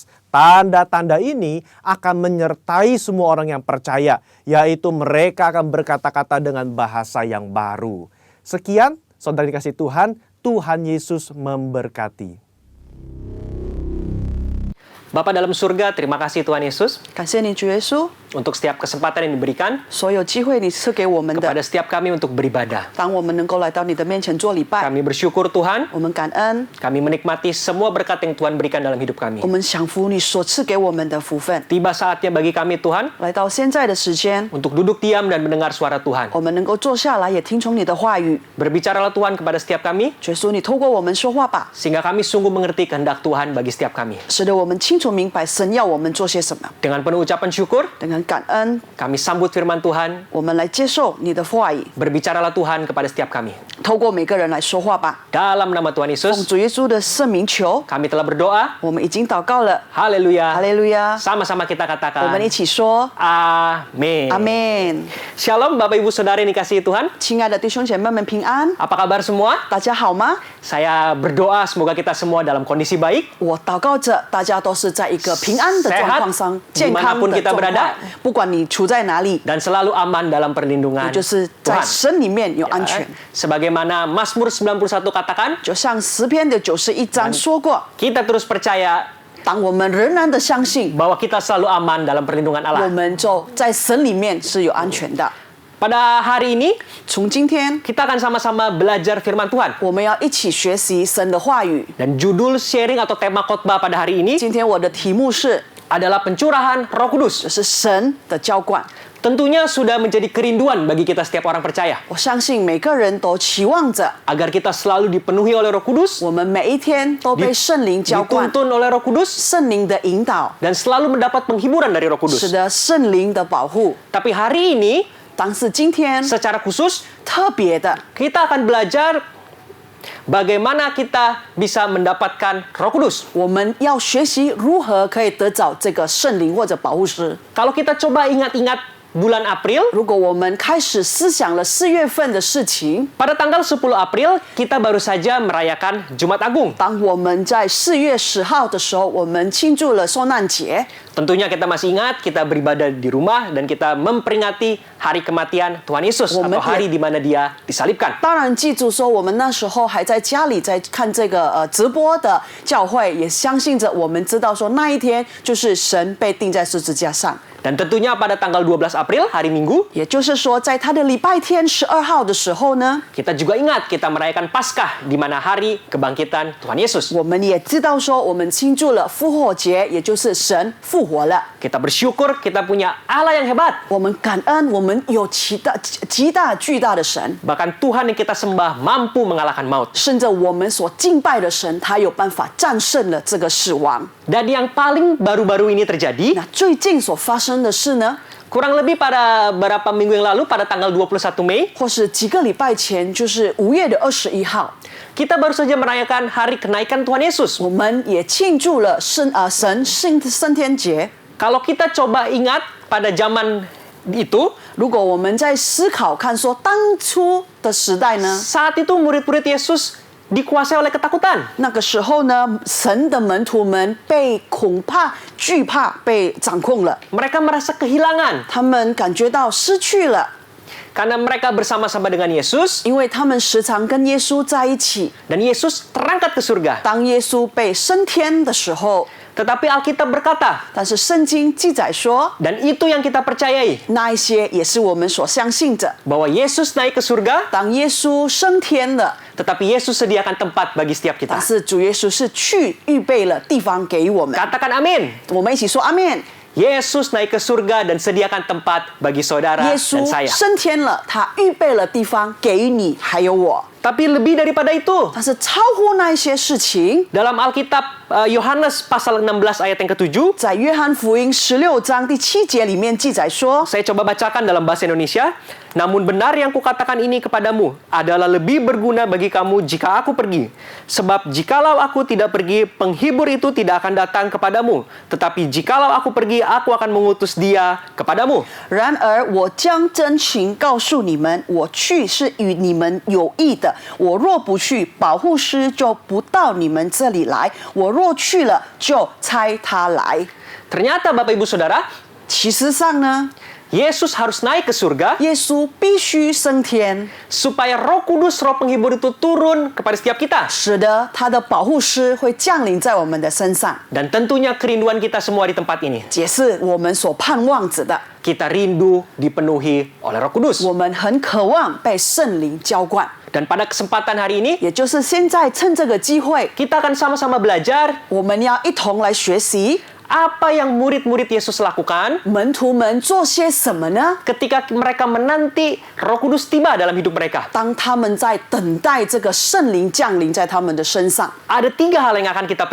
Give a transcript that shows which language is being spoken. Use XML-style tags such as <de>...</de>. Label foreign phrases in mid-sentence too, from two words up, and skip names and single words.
<id>Tanda-tanda ini akan menyertai semua orang yang percaya. Yaitu mereka akan berkata-kata dengan bahasa yang baru. Sekian, saudara dikasih Tuhan, Tuhan Yesus memberkati. Bapa dalam surga, terima kasih Tuhan Yesus</id> <zh>感谢你，主耶稣，</zh> <id>untuk setiap kesempatan yang diberikan</id> <zh>所有机会你赐给我们的。</zh> <id>kepada setiap kami untuk beribadah.</id> <zh>当我们能够来到你的面前做礼拜，</zh> <id>Kami bersyukur Tuhan,</id> <zh>我们感恩，</zh> <id>kami menikmati semua berkat yang Tuhan berikan dalam hidup kami.</id> <zh>我们享福你所赐给我们的福分。</zh> <id>Tiba saatnya bagi kami Tuhan</id> <zh>来到现在的时间，</zh> <id>untuk duduk diam dan mendengar suara Tuhan.</id> <zh>我们能够坐下来，也听从你的话语。</zh> <id>Berbicaralah Tuhan kepada setiap kami</id> <zh>耶稣，你透过我们说话吧，</zh> <id>sehingga kami sungguh mengerti kehendak Tuhan bagi setiap kami.</id> <zh>使得我们清楚明白神要我们做些什么。</zh> <id>Dengan penuh ucapan syukur,</id> <zh>dengan 感恩，</zh> <id>kami sambut firman Tuhan.</id> <zh>我们来接受你的话语，</zh> <id>Berbicaralah Tuhan kepada setiap kami.</id> <zh>透过每个人来说话吧。</zh> <id>Dalam nama Tuhan</id> <zh>奉</zh> <id>Yesus,</id> <zh>主耶稣的圣名求，</zh> <id>kami telah berdoa.</id> <zh>我们已经祷告了。</zh> <id>Haleluya.</id> <zh>哈利路亚！</zh> <id>Sama-sama kita</id> <zh>我们</zh> <id>katakan.</id> <zh>一起说</zh> <id>Amin.</id> <zh>阿门。</zh> <id>Shalom Bapak Ibu Saudara yang dikasihi Tuhan.</id> <zh>亲爱的弟兄姐妹们平安，</zh> <id>Apa kabar semua?</id> <zh>大家好吗？</zh> <id>Saya berdoa semoga kita semua dalam kondisi baik.</id> <zh>我祷告着大家都是在一个平安的状况上，健康</zh> <id>Dimanapun</id> <zh>的</zh> <id>kita</id> <zh>状况</zh> <id>berada.。</id> <zh>不管你处在哪里，</zh> <id>dan selalu aman dalam perlindungan</id> <zh>就是在</zh> <id>Tuhan.</id> <zh>神里面有安全。</zh> <id>Sebagaimana Mazmur 91 katakan,</id> <zh>就像诗篇的91章说过，</zh> <id>kita terus percaya</id> <zh>当我们仍然的相信，</zh> <id>bahwa kita selalu aman dalam perlindungan</id> <zh>我</zh> <id>Allah.</id> <zh>们就在神里面是有安全的。</zh> <id>Pada hari ini,</id> <zh>从今天，</zh> <id>kita akan sama-sama belajar firman Tuhan.</id> <zh>我们要一起学习神的话语。</zh> <id>Dan judul sharing atau tema khotbah pada hari ini</id> <zh>今天我的题目是，</zh> <id>adalah pencurahan Roh Kudus.</id> <zh>就是神的浇灌。</zh> <id>Tentunya sudah menjadi kerinduan bagi kita setiap orang percaya</id> <zh>我相信每个人都期望着，</zh> <id>agar kita selalu dipenuhi oleh Roh Kudus,</id> <zh>我们每一天都被圣灵浇灌，</zh> <id>dituntun oleh Roh Kudus,</id> <zh>圣灵的引导，</zh> <id>dan selalu mendapat penghiburan dari Roh</id> <zh>使</zh> <id>Kudus.</id> <zh>得圣灵的保护。</zh> <id>Tapi hari ini,</id> <zh>但是今天</zh> <id>secara khusus,</id> <zh>特别的，</zh> <id>kita akan belajar bagaimana kita bisa mendapatkan Roh Kudus.</id> <zh>我们要学习如何可以得着这个圣灵或者保护师。</zh> <id>Kalau kita coba ingat-ingat bulan April,</id> <zh>如果我们开始思想了4月份的事情，</zh> <id>pada tanggal 10 April kita baru saja merayakan Jumat Agung.</id> <zh>当我们在4月10号的时候，我们庆祝了受难节。</zh> <id>Tentunya kita masih ingat kita beribadah di rumah dan kita memperingati hari kematian Tuhan Yesus atau hari di mana Dia disalibkan.</id> <zh>当然，记住说，我们那时候还在家里在看这个直播的教会，也相信着我们知道说那一天就是神被钉在十字架上。</zh> <id>Dan tentunya pada tanggal 12 April, hari Minggu,</id> <zh>也就是说，在他的礼拜天12号的时候呢，</zh> <id>kita juga ingat kita merayakan Paskah di mana hari kebangkitan Tuhan Yesus.</id> <zh>我们也知道说，我们庆祝了复活节，也就是神复活了。</zh> <id>Kita bersyukur kita punya Allah yang hebat.</id> <zh>我们感恩，我们有极大巨大的神，</zh> <id>Bahkan Tuhan yang kita sembah mampu mengalahkan maut.</id> <zh>甚至我们所敬拜的神，他有办法战胜了这个死亡。</zh> <id>Dan yang paling baru-baru ini terjadi,</id> <zh>那最近所发生的事呢，</zh> <id>kurang lebih pada beberapa minggu yang lalu, pada tanggal 21 Mei,</id> <zh>或是几个礼拜前，就是5月的21号，</zh> <id>kita baru saja merayakan hari kenaikan Tuhan Yesus.</id> <zh>我们也庆祝了神升天节。</zh> <id>Kalau kita coba ingat pada zaman itu,</id> <zh>如果我们在思考看说当初的时代呢，</zh> <id>saat itu murid-murid Yesus dikuasai oleh ketakutan.</id> <zh>那个时候呢，神的门徒们被恐怕、惧怕被掌控了，</zh> <id>Mereka merasa kehilangan</id> <zh>他们感觉到失去了，</zh> <id>karena mereka bersama-sama dengan Yesus</id> <zh>因为他们时常跟耶稣在一起。</zh> <id>dan Yesus terangkat ke surga.</id> <zh>当耶稣被升天的时候，</zh> <id>Tetapi Alkitab berkata,</id> <zh>但是圣经记载说，</zh> <id>dan itu yang kita percayai,</id> <zh>那一些也是我们所相信着。</zh> <id>bahwa Yesus naik ke surga,</id> <zh>当耶稣升天了，</zh> <id>tetapi Yesus sediakan tempat bagi setiap</id> <zh>但</zh> <id>kita.</id> <zh>是主耶稣是去预备了地方给我们。</zh> <id>Katakan amin.</id> <zh>我们一起说阿面。</zh> <id>Yesus naik ke surga dan sediakan tempat bagi saudara</id> <zh>耶</zh> <id>dan</id> <zh>稣</zh> <id>saya.</id> <zh>升天了，他预备了地方给你还有我。</zh> <id>Tapi lebih daripada itu,</id> <zh>但是超乎那一些事情，</zh> <id>dalam Alkitab Yohanes pasal 16 ayat yang ke-7,</id> <zh>在约翰福音16章第7节里面记载说，</zh> <id>saya coba bacakan dalam bahasa Indonesia. Namun benar yang kukatakan ini kepadamu adalah lebih berguna bagi kamu jika aku pergi. Sebab jikalau aku tidak pergi, penghibur itu tidak akan datang kepadamu. Tetapi jikalau aku pergi, aku akan mengutus dia kepadamu.</id> <zh>然而我将真情告诉你们，我去是与你们有益的。我若不去，保护师就不到你们这里来；我若去了，就差他来。</zh> <id>Ternyata Bapak Ibu Saudara,</id> <zh>其实上呢，</zh> <id>Yesus harus naik ke surga</id> <zh>耶稣必须升天，</zh> <id>supaya Roh Kudus, Roh Penghibur itu turun kepada setiap kita.</id> <zh>使得他的保护师会降临在我们的身上，</zh> <id>Dan tentunya kerinduan kita semua di tempat ini.</id> <zh>也是我们所盼望着的。</zh> <id>Kita rindu dipenuhi oleh Roh Kudus.</id> <zh>我们很渴望被圣灵浇灌，</zh> <id>Dan pada kesempatan hari ini,</id> <zh>也就是现在趁这个机会，</zh> <id>kita akan sama-sama belajar</id> <zh>我们要一同来学习</zh> <id>apa yang murid-murid Yesus lakukan</id> <zh>门徒们做些什么呢？</zh> <id>ketika mereka menanti Roh Kudus tiba dalam hidup mereka.</id> <zh>当他们在等待这个圣灵降临在他们的身上，</zh> <id>Ada 3 hal yang akan kita</id>